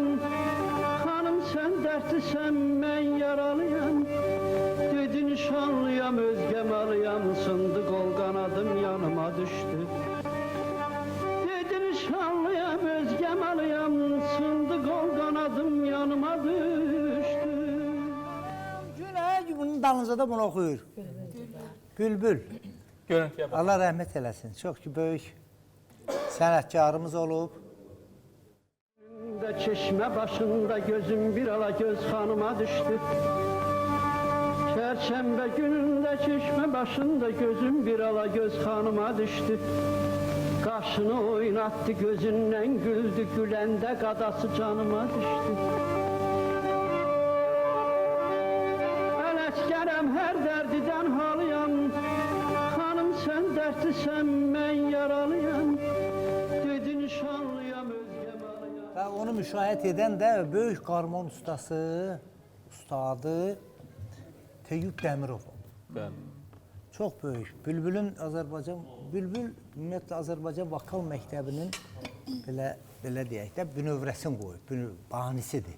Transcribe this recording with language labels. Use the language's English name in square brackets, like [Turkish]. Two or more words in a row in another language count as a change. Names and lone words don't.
[Azerbaijani] Hanım sen dertlisen ben yaralıyam. Dedi nişanlıyam özgem alıyam Sındık ol kanadım yanıma düştü Dedi nişanlıyam özgem alıyam Sındık ol kanadım yanıma düştü Günə bunun dalınca da bunu oxuyur. Bülbül. Görüntüyə baxaq. Allah rəhmət eləsin. Çox ki, böyük sənətkarımız olub. De çeşme başında gözüm bir ala göz hanıma düştü Perşembe gününde çeşme başında gözüm bir ala göz hanıma düştü Kaşını oynattı gözünden güldü gülende kadası canıma düştü El eskerem her derdiden halıyam Hanım sen dertlisen ben yaralıyam Dedi nişanlıyam özgem alıyam Və onu müşahidə edən də böyük qarmon ustası, ustadı Teyyub Dəmirov oldu. Bəli. Çox böyük. Bülbül ümumiyyətlə Azərbaycan vokal məktəbinin belə deyək də bünövrəsini qoyub, banisidir.